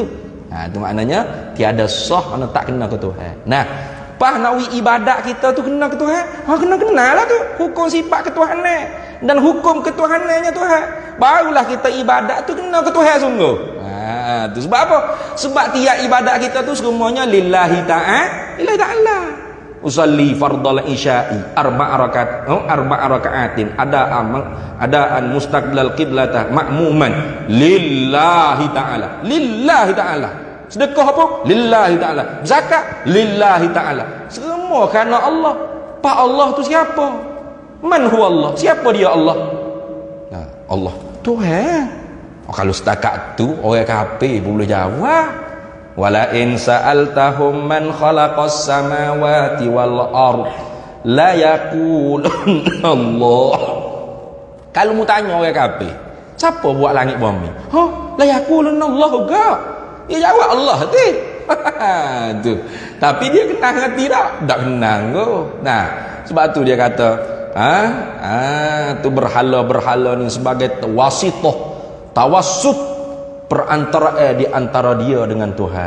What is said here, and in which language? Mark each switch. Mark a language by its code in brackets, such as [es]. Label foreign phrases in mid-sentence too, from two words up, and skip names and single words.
[ms] Tu maknanya tiada sah mana tak kena ke Tuhan. Nah, nak ibadat kita tu kena ke Tuhan. Kena lah tu hukum sifat ketuhanan dan hukum ketuhanannya Tuhan. Barulah kita ibadat tu kena ke Tuhan sungguh. Tu sebab apa? Sebab tiap ibadat kita tu semuanya [ar] لله تعالى. أصلي فرض العشاء أربع ركعات أداء مستقبل القبلة مأموما لله تعالى. لله تعالى. [ms] Sedekah apa? [ar] لله تعالى. Zakat? لله تعالى. [ms] Semua kerana Allah. Pak Allah tu siapa? [ar] من هو الله? [ms] Siapa dia Allah? Allah Tuhan. Kalau setakat tu orang kafir boleh jawab. [ar] ولئن سألتهم من خلق السماوات والأرض ليقولن الله. [ms] Kalau mu tanya orang kafir, siapa buat langit bumi? [ar] ليقولن الله [ms] juga. Dia jawab Allah tu. Tu. Tapi dia kenal hati tak? Tak kenal ke? Nah, sebab tu dia kata, tu berhala-berhala ni sebagai wasithah, tawassut perantara di antara dia dengan Tuhan.